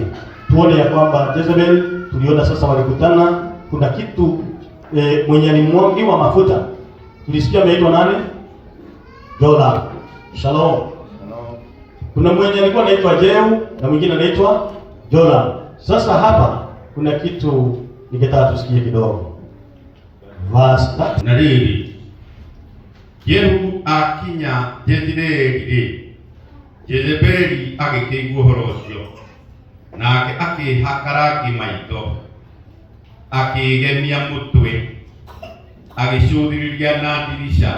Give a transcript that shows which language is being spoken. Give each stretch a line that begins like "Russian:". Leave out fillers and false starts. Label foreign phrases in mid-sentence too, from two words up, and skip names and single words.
Swahili: Tuone ya kwamba Jezebel tuliona sasa walikutana, kuna kitu mwenye alimwagiwa mafuta. Tulisikia ameitwa nani? Joram. Shalom. Kuna mwenye alikuwa anaitwa Jehu na mwingine anaitwa Joram. Sasa hapa kuna kitu ningetaka tusikie kidogo. Vasta
Kikuyu: Nariri Jehu akinya Jezreeli, Jezebeli agĩkĩigua ũhoro ũcio, nake akĩhakaragi maitho, akĩgemia mũtwe, agĩcũthĩrĩria na ndirisha.